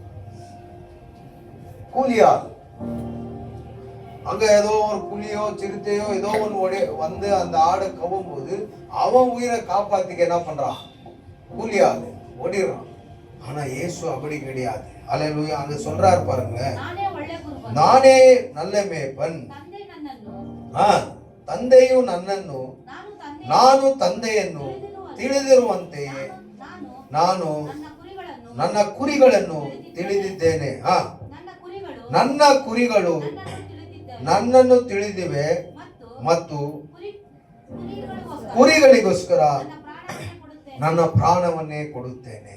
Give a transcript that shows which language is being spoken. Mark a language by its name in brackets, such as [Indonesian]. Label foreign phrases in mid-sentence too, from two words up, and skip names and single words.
[Tamil] கூலியாள் அங்க ஏதோ ஒரு புலியோ சிறுத்தையோ ஏதோ ஒன்று வந்து அந்த ஆடை கவும் போது அவன் உயிரை காப்பாத்திக்க என்ன பண்றான்? கூலியாள் ஓடிடுறான். ஆனா இயேசு அப்படி கிடையாது. அல்லேலூயா. அங்க சொல்றாரு பாருங்க, நானே நல்ல [Kannada] ಮೇಪನ್, ತಂದೆಯು ನನ್ನನ್ನು ನಾನು ತಂದೆಯನ್ನು ತಿಳಿದಿರುವಂತೆಯೇ ನಾನು ನನ್ನ ಕುರಿಗಳನ್ನು ತಿಳಿದಿದ್ದೇನೆ. ನನ್ನ ಕುರಿಗಳು ನನ್ನನ್ನು ತಿಳಿದಿವೆ ಮತ್ತು ಕುರಿಗಳಿಗೋಸ್ಕರ ನನ್ನ ಪ್ರಾಣವನ್ನೇ ಕೊಡುತ್ತೇನೆ.